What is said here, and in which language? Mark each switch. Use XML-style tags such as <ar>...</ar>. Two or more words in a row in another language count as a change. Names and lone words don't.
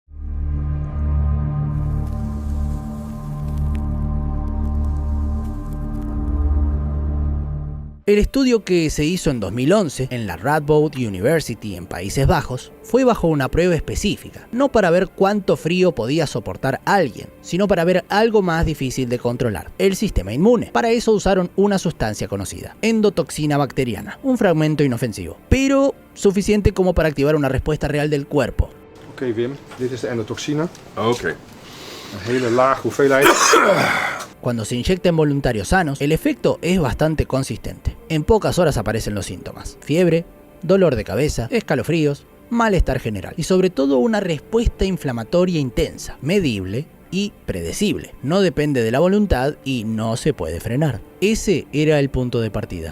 <es>El estudio que se hizo en 2011 en la Radboud University en Países Bajos fue bajo una prueba específica, no para ver cuánto frío podía soportar alguien, sino para ver algo más difícil de controlar, el sistema inmune. Para eso usaron una sustancia conocida, endotoxina bacteriana, un fragmento inofensivo, pero suficiente como para activar una respuesta real del cuerpo.</es> <nl>Oké, Wim, dit is de endotoxine. Oké. Een hele laag hoeveelheid.</nl> <es>Cuando se inyecta en voluntarios sanos, el efecto es bastante consistente. En pocas horas aparecen los síntomas: fiebre, dolor de cabeza, escalofríos, malestar general y sobre todo una respuesta inflamatoria intensa, medible y predecible. No depende de la voluntad y no se puede frenar. Ese era el punto de partida.</es>